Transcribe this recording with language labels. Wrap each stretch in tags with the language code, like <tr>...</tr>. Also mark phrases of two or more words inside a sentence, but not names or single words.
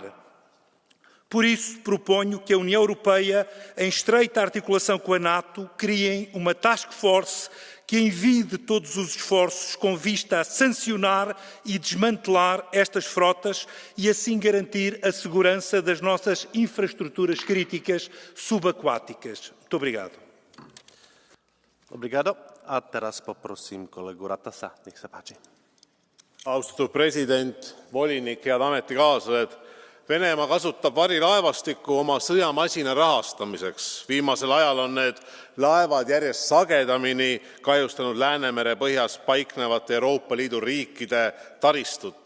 <pt>Por isso, proponho que a União Europeia, em estreita articulação com a NATO, criem uma</pt> <en>task force</en> <pt>que envie de todos os esforços com vista a sancionar e desmantelar estas frotas e assim garantir a segurança das nossas infraestruturas críticas subaquáticas. Muito obrigado. Obrigado.</pt> <sk>A teraz poprosím kolegu Ratasa. Nech sa páči.</sk> <et>Austatud president, volinik, head ametikaaslased. Venemaa kasutab varilaevastikku oma sõjamasina rahastamiseks. Viimasel ajal on need laevad järjest sagedamini kahjustanud Läänemere põhjas paiknevate Euroopa Liidu riikide taristut.</et>